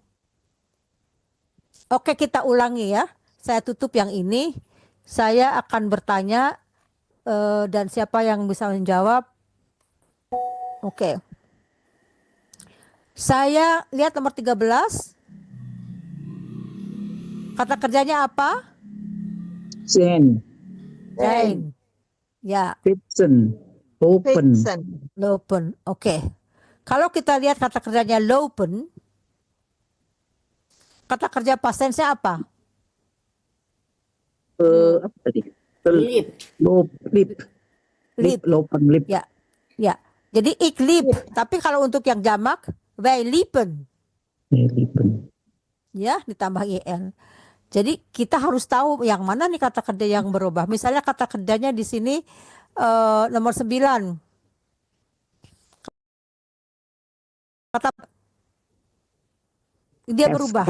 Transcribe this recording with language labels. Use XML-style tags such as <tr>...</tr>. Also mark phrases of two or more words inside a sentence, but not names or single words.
<id>Oke, kita ulangi ya. Saya tutup yang ini. Saya akan bertanya dan siapa yang bisa menjawab. Oke. Saya lihat nomor 13. Kata kerjanya apa? Zijn. Ya.</id> <nl>Fietsen. Lopen. Lopen.</nl> <id>Oke. Kalau kita lihat kata kerjanya lopen, kata kerja</id> <en>past tense-</en> <id>nya apa? Apa tadi?</id> <nl>Lip. Lopen, lip.</nl> <id>Ya. Ya. Jadi</id> <nl>ik liep.</nl> <id>Tapi kalau untuk yang jamak,</id> <nl>wij liepen.</nl> <id>Ya, ditambah in. Jadi kita harus tahu yang mana nih kata kerja yang berubah. Misalnya kata kerjanya di sini nomor 9. Kata dia berubah.</id>